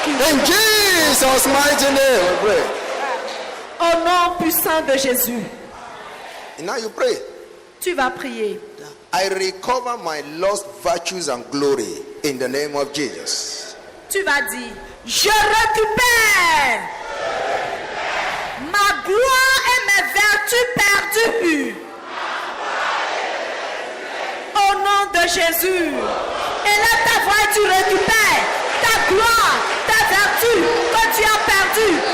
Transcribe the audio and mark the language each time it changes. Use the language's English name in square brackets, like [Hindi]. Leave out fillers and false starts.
[English] In Jesus' mighty name we pray. [French] Au nom puissant de Jésus. [English] And now you pray. [French] Tu vas prier. [English] I recover my lost virtues and glory in the name of Jesus. [French] Tu vas dire, je récupère ma gloire et mes vertus perdues. Au nom de Jésus. Et là ta voix et tu récupères ta gloire, ta vertu que tu as perdue.